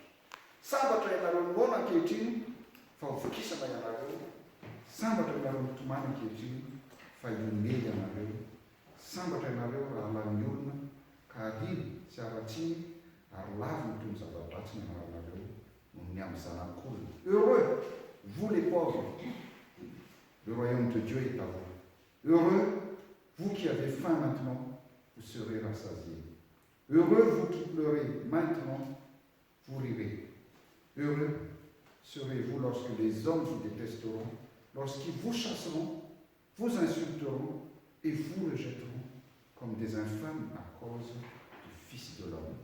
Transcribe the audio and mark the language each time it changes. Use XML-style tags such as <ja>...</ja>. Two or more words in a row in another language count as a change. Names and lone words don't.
<mg>Sambatra ianareo noana ankehitriny fa hovokisana ianareo. Sambatra ianareo mitomany ankehitriny fa iomely ianareo. Sambatra ianareo raha lany olona ka ariny sy aratsiny ary lavy ny toy ny zava-dratsy ny anaranareo noho ny amin'ny zanak'olona.</mg> <fr>Heureux, vous les pauvres, le royaume de Dieu est à vous. Heureux, vous qui avez faim maintenant, vous serez rassasiés. Heureux, vous qui pleurez maintenant, vous rirez. Heureux serez-vous lorsque les hommes vous détesteront, lorsqu'ils vous chasseront, vous insulteront et vous rejetteront comme des infâmes à cause du Fils de l'homme.</fr>